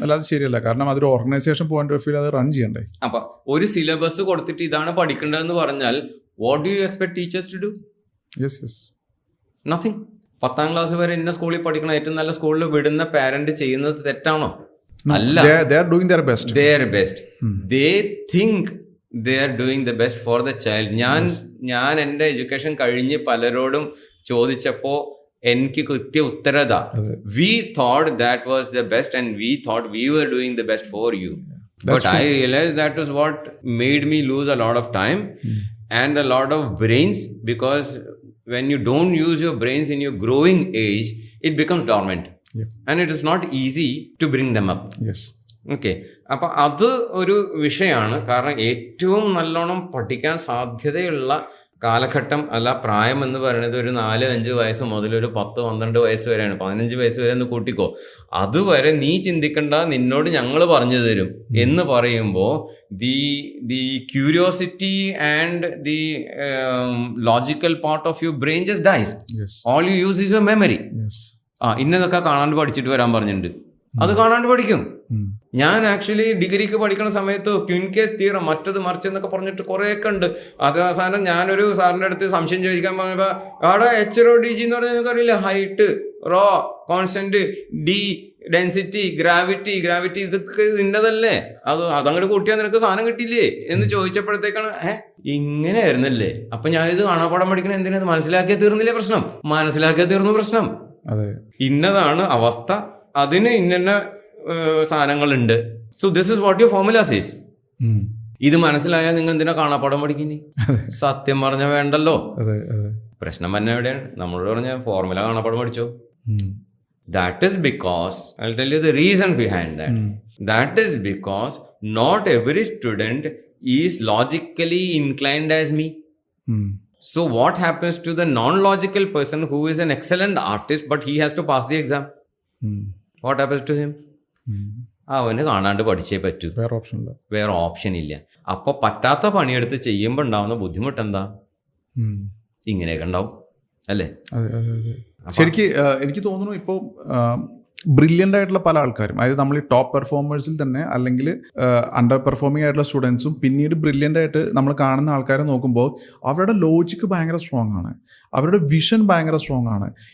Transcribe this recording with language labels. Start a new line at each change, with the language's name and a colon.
Malayalam: അല്ലാതെ ശരിയല്ല, കാരണം അതൊരു ഓർഗനൈസേഷൻ പോയിന്റ് ഓഫ് വ്യൂ അത് റൺ ചെയ്യണ്ടേ. അപ്പൊ ഒരു സിലബസ് കൊടുത്തിട്ട് ഇതാണ് പഠിക്കേണ്ടതെന്ന് പറഞ്ഞാൽ
English: What do you expect teachers to do?
Malayalam: Nothing. 10ാം class വരെ ഇന്ന സ്കൂളിൽ പഠിക്കണം, ഏറ്റവും നല്ല സ്കൂളിൽ വിടുന്ന പാരന്റ് ചെയ്യുന്നത് തെറ്റാണോ? അല്ല.
English: They are doing their best. They think they are doing the best for the child.
Malayalam: ഞാൻ എൻ്റെ എഡ്യൂക്കേഷൻ കഴിഞ്ഞ് പലരോടും ചോദിച്ചപ്പോൾ എനിക്ക് കിട്ടിയ ഉത്തരത,
English: we thought that was the best and we thought we were doing the best for you. But I realized that was what made me lose a lot of time and a lot of brains, because when you don't use your brains in your growing age, it becomes dormant. And it is not easy to bring them up.
Malayalam: Okay. അപ്പം അത് ഒരു വിഷയമാണ്. കാരണം ഏറ്റവും നല്ലോണം പഠിക്കാൻ സാധ്യതയുള്ള കാലഘട്ടം അല്ല പ്രായം എന്ന് പറയുന്നത് ഒരു 4-5 വയസ്സ് മുതൽ ഒരു 10-12 വയസ്സ് വരെയാണ്. 15 വയസ്സ് വരെ ഒന്ന് കൂട്ടിക്കോ. അതുവരെ നീ ചിന്തിക്കണ്ട, നിന്നോട് ഞങ്ങൾ പറഞ്ഞു തരും എന്ന് പറയുമ്പോൾ
English: the curiosity and the logical part of your brain just dies. All you use is your memory.
Malayalam: ഇന്നതൊക്കെ കാണാണ്ട് പഠിച്ചിട്ട് വരാൻ പറഞ്ഞിട്ടുണ്ട്, അത് കാണാണ്ട് പഠിക്കും. ഞാൻ ആക്ച്വലി ഡിഗ്രിക്ക് പഠിക്കുന്ന സമയത്ത് ക്വിൻകേസ് തിയറം മറ്റത് മറിച്ചെന്നൊക്കെ പറഞ്ഞിട്ട് കുറേയൊക്കെ ഉണ്ട്. അത് അവസാനം ഞാനൊരു സാറിൻ്റെ അടുത്ത് സംശയം ചോദിക്കാൻ പറഞ്ഞപ്പോൾ അവിടെ HRODG എന്ന് പറഞ്ഞാൽ നിങ്ങൾക്കറിയില്ല, height, raw, constant, D, density, gravity ഇതൊക്കെ ഇന്നതല്ലേ, അതങ്ങോട്ട് കൂട്ടിയാൽ നിനക്ക് സാധനം കിട്ടിയില്ലേ എന്ന് ചോദിച്ചപ്പോഴത്തേക്കാണ് ഇങ്ങനെയായിരുന്നല്ലേ. അപ്പൊ ഞാനിത് കാണാപ്പാടം പഠിക്കണ എന്തിനാ? മനസ്സിലാക്കിയാൽ തീർന്നില്ലേ പ്രശ്നം? മനസ്സിലാക്കിയാൽ തീർന്നു പ്രശ്നം. ഇന്നതാണ് അവസ്ഥ, അതിന് ഇന്ന സാധനങ്ങളുണ്ട്.
English: So this is what your formula says.
Malayalam: ഇത് മനസ്സിലായാൽ നിങ്ങൾ എന്തിനാ കാണാപ്പാടം പഠിക്കുന്നേ? സത്യം പറഞ്ഞാൽ വേണ്ടല്ലോ. പ്രശ്നം തന്നെ എവിടെയാണ്? നമ്മളോട് പറഞ്ഞ ഫോർമുല കാണാപ്പാടം പഠിച്ചോ.
English: That is because, I'll tell you the reason behind that. That is because not every student is logically inclined as me. So what happens to the non-logical person who is an excellent artist but he has to pass the exam? What happens to him?
Malayalam: അവന് കാണാണ്ട് പഠിച്ചേ പറ്റൂ, വേറെ option ഇല്ല. അപ്പൊ പറ്റാത്ത പണിയെടുത്ത് ചെയ്യുമ്പോൾ ഉണ്ടാവുന്ന ബുദ്ധിമുട്ട് എന്താ? ഇങ്ങനെയൊക്കെ ഉണ്ടാവും അല്ലേ? ശരിക്ക് എനിക്ക് തോന്നുന്നു ഇപ്പോൾ ബ്രില്യൻ്റ് ആയിട്ടുള്ള പല ആൾക്കാരും, അതായത് നമ്മൾ ഈ ടോപ്പ് പെർഫോമേഴ്സിൽ തന്നെ അല്ലെങ്കിൽ അണ്ടർ പെർഫോമിംഗ് ആയിട്ടുള്ള സ്റ്റുഡൻസും പിന്നീട് ബ്രില്യൻ്റ് ആയിട്ട് നമ്മൾ കാണുന്ന ആൾക്കാരെ നോക്കുമ്പോൾ അവരുടെ ലോജിക്ക് ഭയങ്കര സ്ട്രോങ് ആണ്, അവരുടെ വിഷൻ ഭയങ്കര സ്ട്രോങ് ആണ്.